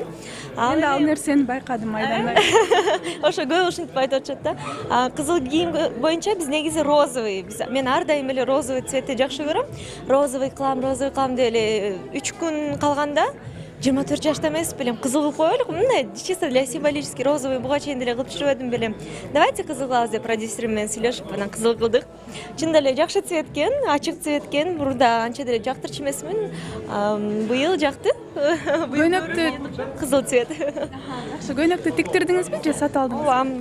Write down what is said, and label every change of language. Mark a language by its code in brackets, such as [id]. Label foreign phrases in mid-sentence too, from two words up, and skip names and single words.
[ky] Мен да ал нерсени байкадым Айдан айым. Ошо көбү ушинтип айтып атышат да. Кызыл кийим боюнча биз негизи розовый. Мен ар дайым эле розовый цветти жакшы көрөм. Розовый кылам деп эле 3 күн калганда 24 жашта эмес белем, кызыл кылып коелук. Мындай [ru] чисто для символический розовый [ky] буга чейин деле кылып жүрбөдүм белем. Давайте кызыл кылабыз деп продюсерим менен сүйлөшүп, анан кызыл кылдык. Чын эле жакшы цвет экен, ачык цвет экен. Мурда анча деле жактырчу эмесмин. Быйыл жакты. Көйнөктү кызыл цвет. жакшы көйнөктү тиктирдиңизби же сатып алдыңызбы?